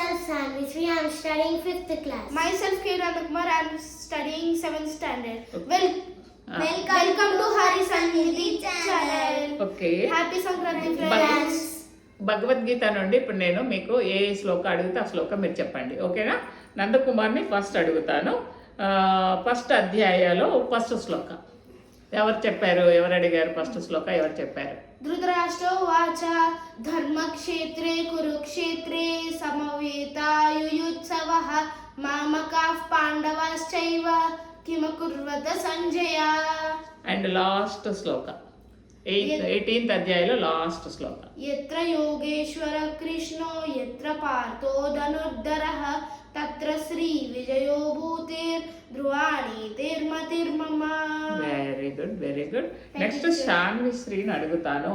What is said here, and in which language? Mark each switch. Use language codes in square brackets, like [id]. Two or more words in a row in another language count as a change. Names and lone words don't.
[en] Sanvisri. I am studying 5th class. Myself K. Kumar. I am studying 7th standard. Welcome to Hari Sanidhi channel. ఓకే, Happy Sankranti friends. [te] భగవద్గీత నుండి ఇప్పుడు నేను మీకు ఏ శ్లోకం అడిగితే ఆ శ్లోకం మీరు చెప్పండి, ఓకేనా? నందకుమార్ని ఫస్ట్ అడుగుతాను. ఫస్ట్ అధ్యాయాలో ఫస్ట్ శ్లోకం ఎవరు చెప్పారు? ఎవరు అడిగారు? ఫస్ట్ శ్లోకం ఎవరు చెప్పారు? [sa] ధృతరాష్ట్రో వాచ ధర్మక్షేత్రే కురుక్షేత్రే సమవేతాయుయుత్సవః మామకాః పాండవాశ్చైవ కిమకుర్వత సంజయ. [en] and last [te] శ్లోకం 18th అధ్యాయంలో లాస్ట్ శ్లోకం. [sa] యత్ర యోగేశ్వర కృష్ణో యత్ర పార్థో ధనుర్ధరః తత్ర శ్రీ విజయో భూతేర్ ధ్రువాణి తిర్మతిర్మమ. [en] very good, very good. [te] నెక్స్ట్ శాన్విశ్రీని అడుగుతాను.